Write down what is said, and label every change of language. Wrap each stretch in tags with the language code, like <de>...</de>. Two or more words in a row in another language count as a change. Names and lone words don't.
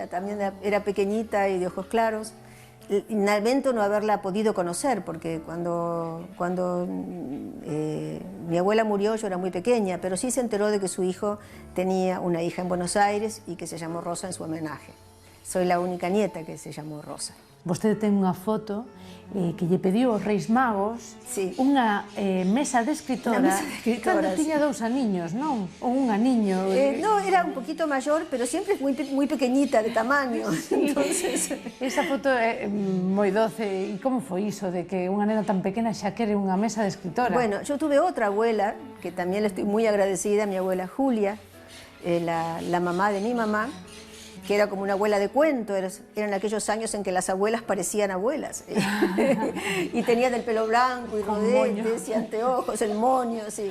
<es>También era pequeñita y de ojos claros. Lamento no haberla podido conocer, porque cuando mi abuela murió yo era muy pequeña, pero sí se enteró de que su hijo tenía una hija en Buenos Aires y que se llamó Rosa en su homenaje. Soy la única nieta que se llamó Rosa.</es> <gl>Vostede ten unha foto que lle pediu aos Reis Magos,</gl> <es>sí,</es> <gl>unha mesa de escritora, cando tiña dous aniños, non? Ou un aniño.</gl> <es>No, era un poquito mayor, pero siempre muy pequeñita de tamaño. Sí. Entonces...</es> <gl>Esa foto é moi doce. E como foi iso de que unha nena tan pequena xa quere unha mesa de escritora?</gl> <es>Bueno, yo tuve otra abuela, que también le estoy muy agradecida, mi abuela Julia, la mamá de mi mamá, que era como una abuela de cuento, eran aquellos años en que las abuelas parecían abuelas. Y tenían el pelo blanco y rodetes y anteojos, el moño, sí.</es>